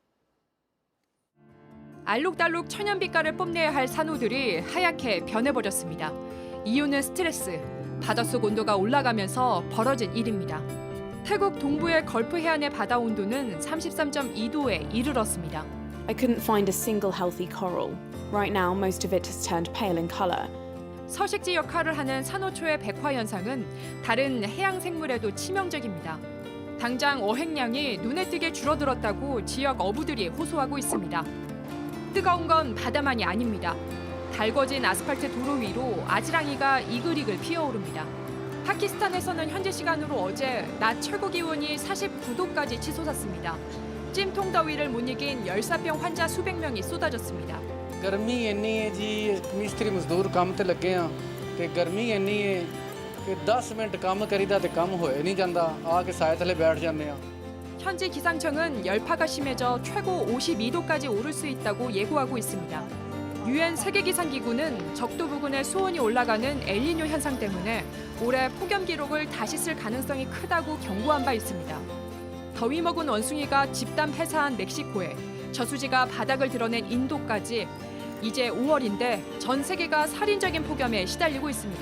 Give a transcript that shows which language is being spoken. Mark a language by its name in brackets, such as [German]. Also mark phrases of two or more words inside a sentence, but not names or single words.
[Korean] 알록달록 천연빛깔을 뽐내야 할 산호들이 하얗게 변해버렸습니다. 이유는 스트레스, 바닷속 온도가 올라가면서 벌어진 일입니다. 태국 동부의 걸프 해안의 바다 온도는 33.2도에 이르렀습니다. [English] I couldn't find a single healthy coral. Right now, most of it has turned pale in color. [Korean] 서식지 역할을 하는 산호초의 백화 현상은 다른 해양 생물에도 치명적입니다. 당장 어획량이 눈에 띄게 줄어들었다고 지역 어부들이 호소하고 있습니다. 뜨거운 건 바다만이 아닙니다. 달궈진 아스팔트 도로 위로 아지랑이가 이글이글 피어오릅니다. 파키스탄에서는 현지 시간으로 어제 낮 최고 기온이 49도까지 치솟았습니다. 찜통 더위를 못 이긴 열사병 환자 수백 명이 쏟아졌습니다. [Punjabi] گرمی اِنّی ہے جی مستری مزدور کم تے لگے ہیں تے گرمی اِنّی ہے کہ 10 منٹ کم کریدا تے کم ہوئے نہیں جاندا آ کے سائے تھلے بیٹھ جانے ہیں. [Korean] 현지 기상청은 열파가 심해져 최고 52도까지 오를 수 있다고 예고하고 있습니다. 유엔 세계기상기구는 적도 부근에 수온이 올라가는 엘니뇨 현상 때문에 올해 폭염 기록을 다시 쓸 가능성이 크다고 경고한 바 있습니다. 더위 먹은 원숭이가 집단 폐사한 멕시코에 저수지가 바닥을 드러낸 인도까지 이제 5월인데 전 세계가 살인적인 폭염에 시달리고 있습니다.